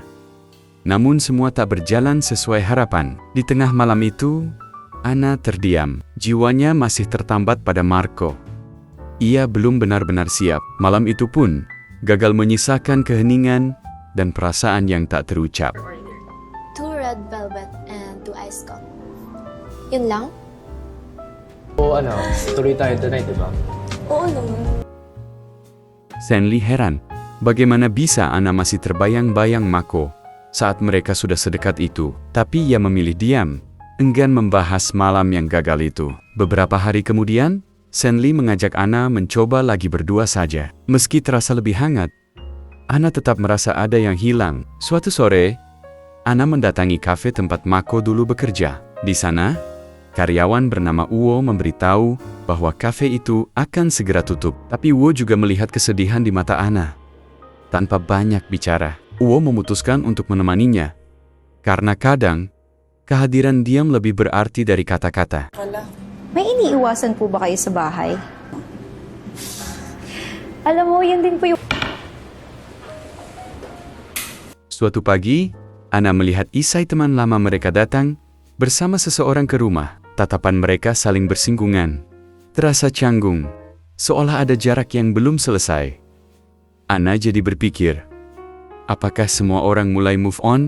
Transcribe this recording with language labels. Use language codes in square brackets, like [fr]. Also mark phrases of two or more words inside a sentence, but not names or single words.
[id] Namun semua tak berjalan sesuai harapan. Di tengah malam itu, Anna terdiam. Jiwanya masih tertambat pada Marco. Ia belum benar-benar siap. Malam itu pun, gagal menyisakan keheningan dan perasaan yang tak terucap. [en] 2 red velvet and 2 ice coffee. [tl] Yun lang? O tuloy tayo tonight, di ba? Oo naman. [id] Senli heran, bagaimana bisa Anna masih terbayang-bayang Mako saat mereka sudah sedekat itu. Tapi ia memilih diam, enggan membahas malam yang gagal itu. Beberapa hari kemudian, Senli mengajak Anna mencoba lagi berdua saja. Meski terasa lebih hangat, Anna tetap merasa ada yang hilang. Suatu sore, Anna mendatangi kafe tempat Mako dulu bekerja. Di sana, karyawan bernama Uwo memberitahu bahwa kafe itu akan segera tutup. Tapi Uwo juga melihat kesedihan di mata Anna. Tanpa banyak bicara, Uwo memutuskan untuk menemaninya. Karena kadang, kehadiran diam lebih berarti dari kata-kata. [tl] May iniiwasan po ba kayo sa bahay? Alam mo, yun din po yung [id] Suatu pagi, Ana melihat Isai teman lama mereka datang bersama seseorang ke rumah. Tatapan mereka saling bersinggungan. Terasa canggung, seolah ada jarak yang belum selesai. Ana jadi berpikir, apakah semua orang mulai [en] move on?